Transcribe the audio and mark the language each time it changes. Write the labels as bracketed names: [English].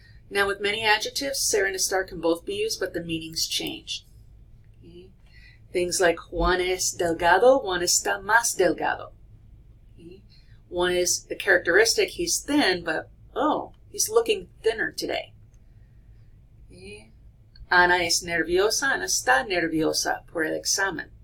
[English] Now with many adjectives, ser and estar can both be used, but the meanings change. Okay. Things like [Spanish] Juan es delgado, Juan está más delgado. Okay. [English] One is the characteristic, he's thin, but oh, he's looking thinner today. Okay. [Spanish] Ana es nerviosa, Ana está nerviosa por el examen.